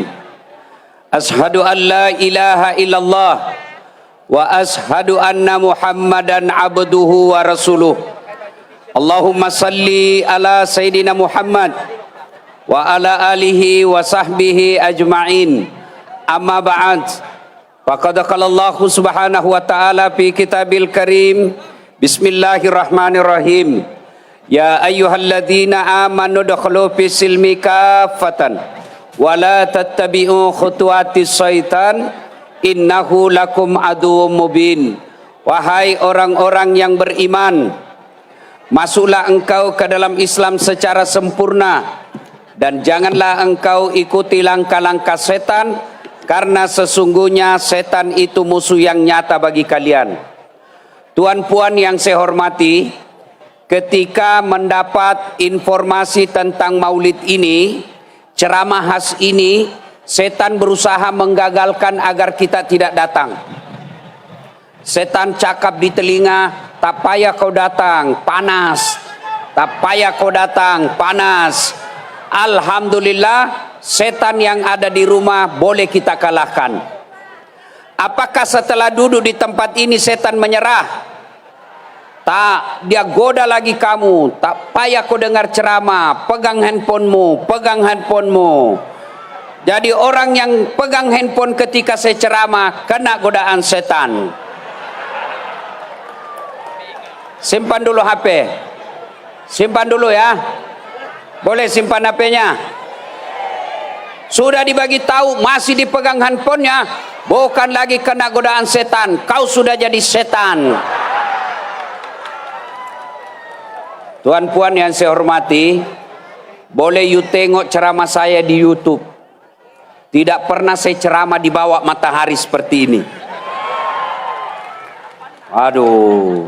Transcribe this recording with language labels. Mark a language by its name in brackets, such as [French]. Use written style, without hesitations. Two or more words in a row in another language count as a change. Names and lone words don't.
[Arabic] أشهد أن لا إله إلا الله وأشهد أن محمدا عبده ورسوله. اللهم صل على سيدنا محمد وعلى آله وصحبه أجمعين. أما بعد. فقد قال الله سبحانه وتعالى في كتابه الكريم. بسم الله الرحمن الرحيم يا أيها الذين آمنوا ادخلوا في السلم كافة ولا تتبعوا خطوات الشيطان إنه لكم عدو مبين. [Indonesian] Wahai orang-orang yang beriman, masuklah engkau ke dalam Islam secara sempurna dan janganlah engkau ikuti langkah-langkah setan, karena sesungguhnya setan itu musuh yang nyata bagi kalian. [Malay] Tuan-puan yang saya hormati, ketika mendapat informasi tentang maulid ini, ceramah khas ini, setan berusaha menggagalkan agar kita tidak datang. Setan cakap di telinga, tak payah kau datang, panas. Tak payah kau datang, panas. Alhamdulillah, setan yang ada di rumah boleh kita kalahkan. Apakah setelah duduk di tempat ini setan menyerah? Tak, dia goda lagi kamu. Tak payah kau dengar ceramah, pegang handphonemu, pegang handphonemu. Jadi orang yang pegang handphone ketika saya ceramah kena godaan setan. Simpan dulu HP. Simpan dulu ya. Boleh simpan HP-nya. Sudah dibagi tahu masih dipegang handphonenya, bukan lagi kena godaan setan. Kau sudah jadi setan. Tuan-puan yang saya hormati, boleh you tengok ceramah saya di YouTube. Tidak pernah saya ceramah di bawah matahari seperti ini. Aduh.